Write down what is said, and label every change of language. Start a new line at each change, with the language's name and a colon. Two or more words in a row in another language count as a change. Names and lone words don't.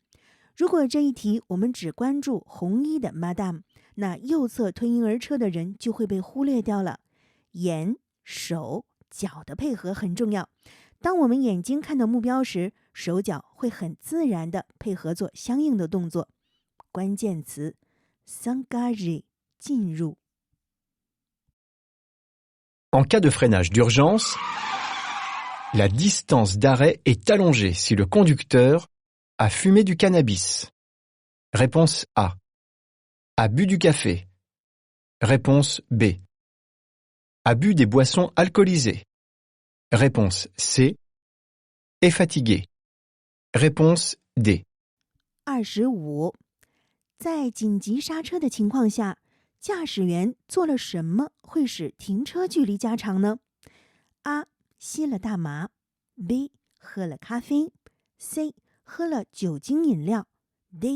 Chinese: 如果这一题我们只关注红衣的 Madame， 那右侧推婴儿车的人就会被忽略掉了。眼、手、脚的配合很重要。当我们眼睛看到目标时，手脚会很自然地配合做相应的动作。关键词 s'engager 进入。
French: En cas de freinage d'urgence, la distance d'arrêt est allongée si le conducteur a fumé du cannabis. Réponse A. A bu du café. Réponse B. A bu des boissons alcoolisées. Réponse C. Est fatigué. Réponse D. 25.
Chinese: 在紧急刹车的情况下， 驾驶员做了什么会使停车距离加长呢？ A. 吸了大麻 B. 喝了咖啡 C. 喝了酒精饮料 D.